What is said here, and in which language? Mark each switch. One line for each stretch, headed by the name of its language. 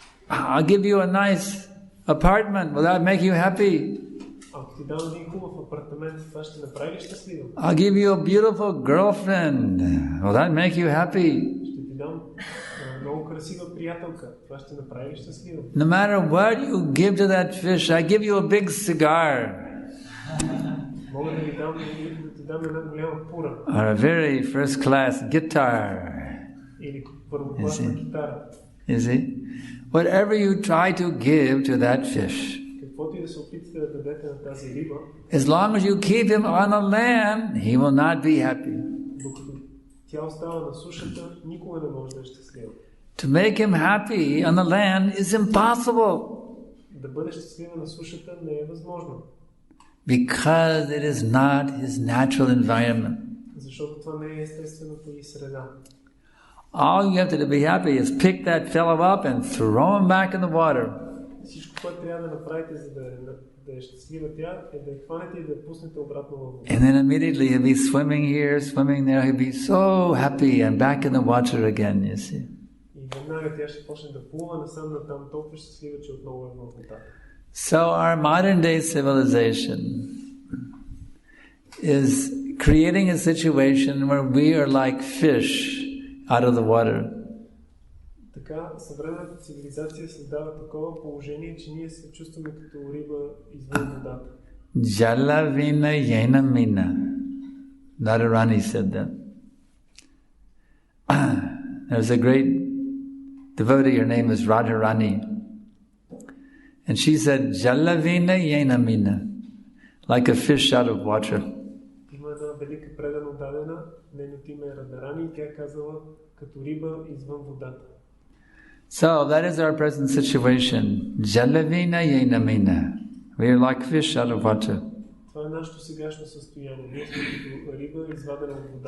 English: I'll give you a nice apartment. Will that make you happy?
Bulgarian: Ако ти дам един хубав апартамент, това ще направи ли щастлив?
English: I'll give you a beautiful girlfriend. Will that make you happy?
Bulgarian: Ще ти дам много красива приятелка. Това ще направи ли щастлив?
English: No matter what you give to that fish, I give you a big cigar.
Bulgarian: Мога да ти дам една голяма пура.
English: Or a very first class guitar.
Bulgarian: Или първокласна китара.
English: You see? Whatever you try to give to that fish,
Bulgarian: Каквото и да се опитате да дадете на тази риба,
English: as long as you keep him on the land, he will not be happy.
Bulgarian: докато тя остава на сушата, никога не може да е щастлива.
English: To make him happy on the land is impossible
Bulgarian: Да бъде щастлива на сушата не е възможно.
English: because it is not his natural environment.
Bulgarian: Защото това не е естествената й среда.
English: All you have to be happy is pick that fellow up and throw him back in the water.
Bulgarian: Всичко, което трябва да направите, за да е щастлива тя, е да я хванете и да я пуснете обратно във водата.
English: And then immediately he'll be swimming here, swimming there. He'll be so happy and back in the water again, you see.
Bulgarian: И веднага тя ще почне да плува насам натам, толкова щастлива, че отново е във водата.
English: So our modern day civilization is creating a situation where we are like fish out of the water.
Bulgarian: Така, съвременната цивилизация създава такова положение, че ние се чувстваме като риба извън водата.
Sanskrit: Jala vina yena mina.
English: Radharani said that. There's a great devotee, her name is Radharani. And she said,
Sanskrit: Jala vina yena mina.
English: Like a fish out of water.
Bulgarian: Има една велика предано дадена, нейното име е Радharani, и тя казала като риба извън водата.
English: So that is our present situation.
Sanskrit: Jalavina yenamina.
English: We are like fish out of water.
Bulgarian: Това е нашето сегашно състояние. Ние сме като риба извадена от вода.